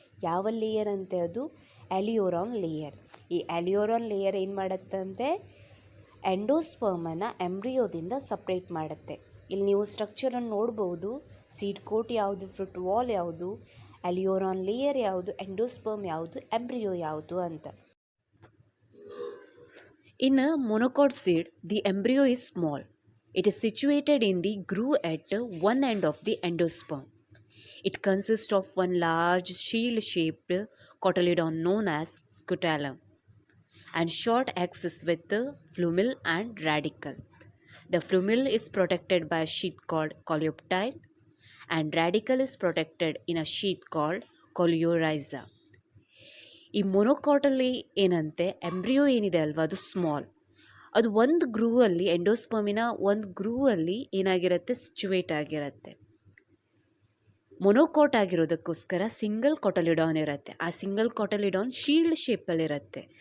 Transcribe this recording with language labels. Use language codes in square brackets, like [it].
[kn] ಯಾವ ಲೇಯರ್ ಅಂತೆ ಅದು ಆಲಿಯೋರಾನ್ ಲೇಯರ್. ಈ ಆಲಿಯೋರಾನ್ ಲೇಯರ್ ಏನು ಮಾಡುತ್ತಂತೆ ಎಂಡೋಸ್ಪರ್ಮನ್ನು ಎಂಬ್ರಿಯೋದಿಂದ ಸಪ್ರೇಟ್ ಮಾಡುತ್ತೆ. ಇಲ್ಲಿ ನೀವು ಸ್ಟ್ರಕ್ಚರನ್ನು ನೋಡ್ಬೋದು, ಸೀಡ್ ಕೋಟ್ ಯಾವುದು, ಫ್ರೂಟ್ ವಾಲ್ ಯಾವುದು, ಆಲಿಯೋರಾನ್ ಲೇಯರ್ ಯಾವುದು, ಎಂಡೋಸ್ಪರ್ಮ್ ಯಾವುದು, ಎಂಬ್ರಿಯೋ ಯಾವುದು ಅಂತ. [en] In a monocot seed, the embryo is small. It is situated in the groove at one end of the endosperm. It consists of one large shield-shaped cotyledon known as scutellum and short axis with flumule and radicle. The flumule is protected by a sheath called coleoptile and radicle is protected in a sheath called coleorhiza. [kn] ಈ ಮೊನೊಕಾಟಲ್ಲಿ ಏನಂತೆ embryo ಏನಿದೆ ಅಲ್ವಾ ಅದು small. ಅದು ಒಂದು ಗ್ರೂವಲ್ಲಿ ಎಂಡೋಸ್ಪರ್ಮಿನ ಒಂದು ಗ್ರೂವಲ್ಲಿ ಏನಾಗಿರುತ್ತೆ situate ಆಗಿರುತ್ತೆ. ಮೊನೊಕಾಟ್ ಆಗಿರೋದಕ್ಕೋಸ್ಕರ ಸಿಂಗಲ್ ಕೊಟಲಿಡಾನ್ ಇರುತ್ತೆ. ಆ ಸಿಂಗಲ್ ಕೊಟಲಿಡಾನ್ ಶೀಲ್ಡ್ ಶೇಪಲ್ಲಿರುತ್ತೆ.